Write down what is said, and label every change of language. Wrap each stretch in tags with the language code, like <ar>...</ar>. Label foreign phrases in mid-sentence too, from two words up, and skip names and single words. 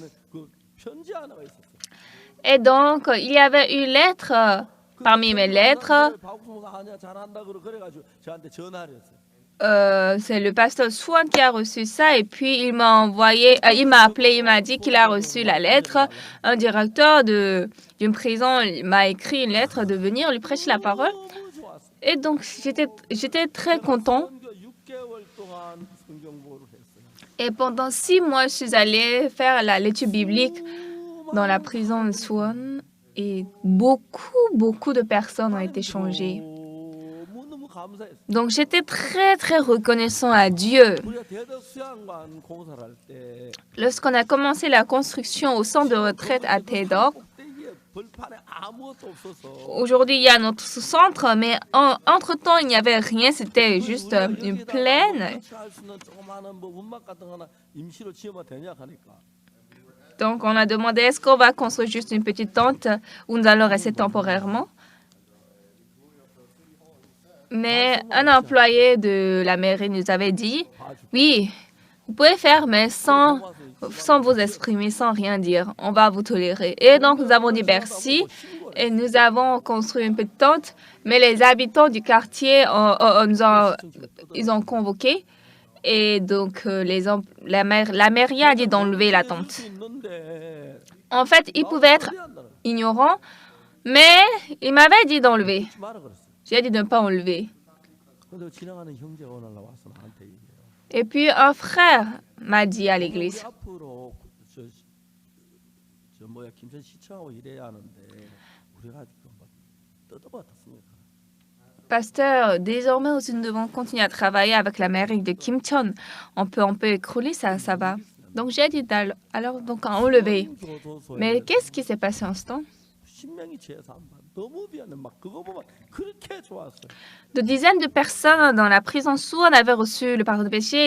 <fr>Et donc, il y avait une lettre, parmi mes lettres, c'est le pasteur Swan qui a reçu ça et puis il m'a appelé, il m'a dit qu'il a reçu la lettre. Un directeur d'une prison m'a écrit une lettre de venir lui prêcher la parole. Et donc, j'étais très content.</fr> <ko>선교 6개월 동안 성경 공부를 했어요.</ko> <fr>Et pendant 6 mois, je suis allée faire l'étude biblique dans la prison de Suwon. Et beaucoup de personnes ont été changées.</fr> <ko>너무 감사했어요.</ko> <fr>Donc, j'étais très, très reconnaissant à Dieu.</fr> <ko>우리가 대덕 수양관 공사를 할 때</ko> <fr>Lorsqu'on a commencé la construction au centre de retraite à Taedok,</fr> <ko>꼭대기에 벌판에 아무것도 없어서</ko> <fr>aujourd'hui, il y a notre centre, mais entre-temps, il n'y avait rien. C'était juste une plaine.</fr> <ko>할 수 있는 조그마한 뭐 운막 같은 거나 임시로 지으면 되냐 하니까</ko> <fr>Donc, on a demandé, est-ce qu'on va construire juste une petite tente où nous allons rester temporairement? Mais un employé de la mairie nous avait dit, oui, vous pouvez faire, mais sans vous exprimer, sans rien dire. On va vous tolérer. Et donc, nous avons dit merci et nous avons construit une petite tente, mais les habitants du quartier ils ont convoqué. Et donc, la mairie a dit d'enlever la tente. En fait, ils pouvaient être ignorants, mais ils m'avaient dit d'enlever. J'ai dit de ne pas enlever.</fr> <ko>근데 지나가는 형제가 오늘 나와서 나한테 얘기해요.</ko> <fr>Et puis, un frère m'a dit à l'église,</fr> <ko>앞으로 저 뭐야 김천 시청하고 일해야 하는데 우리가 지금 막 뜯어봤습니까?</ko> <fr>pasteur, désormais aussi nous devons continuer à travailler avec la mairie de Kimcheon. On peut écrouler ça va. Donc j'ai dit alors donc à enlever. Mais qu'est-ce qui s'est passé en ce temps? De dizaines de personnes dans la prison Suwon avaient reçu le pardon de péché.</fr>